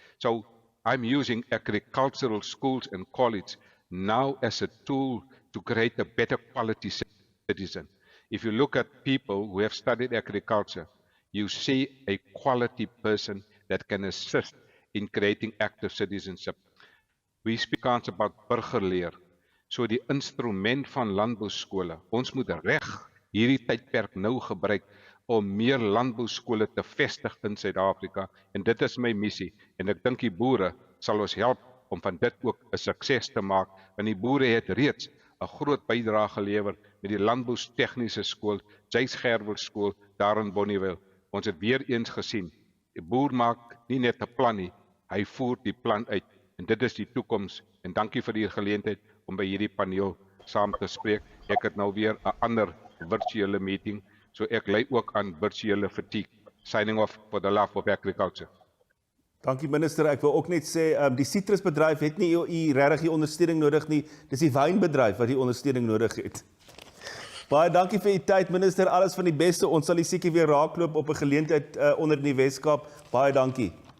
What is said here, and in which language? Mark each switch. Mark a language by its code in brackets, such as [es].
[en] So I'm using agricultural schools and colleges now as a tool to create a better quality citizen. If you look at people who have studied agriculture, you see a quality person that can assist in creating active citizenship. We speak about burgerleer. [af] So die instrument van landbouskole. Ons moet reg hierdie tydperk nou gebruik om meer landbouskole te vestig in Suid-Afrika. En dit is my missie. En ek dink die boere sal ons help om van dit ook 'n sukses te maak. Want die boere het reeds 'n groot bydrae gelewer met die landboustegniese skool, Jace Gerwel skool daar in Bonnievale. Ons het weer eens gesien, die boer maak nie net 'n plan nie, hy voer die plan uit. En dit is die toekoms. En dankie vir die geleentheid om by hierdie paneel saam te spreek. Ek het nou weer 'n ander virtuele meeting, so ek ly ook aan virtuele fatigue. [en] Signing off for the love of agriculture. [af] Dankie minister, ek wil ook net sê, die sitrusbedryf het nie regtig die ondersteuning nodig nie, dis die wynbedryf wat die ondersteuning nodig het. Baie dankie vir u tyd minister, alles van die beste, ons sal u seker weer raakloop op 'n geleentheid onder in die Weskaap, baie dankie.